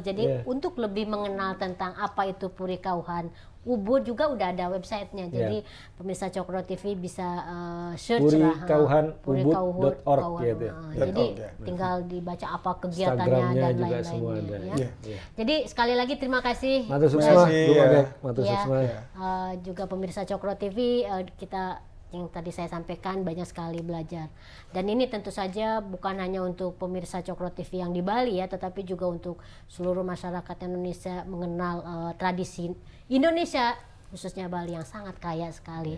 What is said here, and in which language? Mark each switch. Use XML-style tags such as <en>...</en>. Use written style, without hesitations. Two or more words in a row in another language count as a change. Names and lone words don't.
<id>Jadi untuk lebih mengenal tentang apa itu Puri Kauhan Ubud juga udah ada websitenya. Jadi pemirsa Cokro TV bisa search purikauhanubud.org gitu. Jadi tinggal dibaca apa kegiatannya dan lain-lainnya. Jadi sekali lagi terima kasih.</id> <ban>Matur suksma.</ban> <id>Juga pemirsa Cokro TV, kita yang tadi saya sampaikan banyak sekali belajar. Dan ini tentu saja bukan hanya untuk pemirsa Cokro TV yang di Bali ya, tetapi juga untuk seluruh masyarakat Indonesia mengenal tradisi Indonesia, khususnya Bali yang sangat kaya sekali.</id>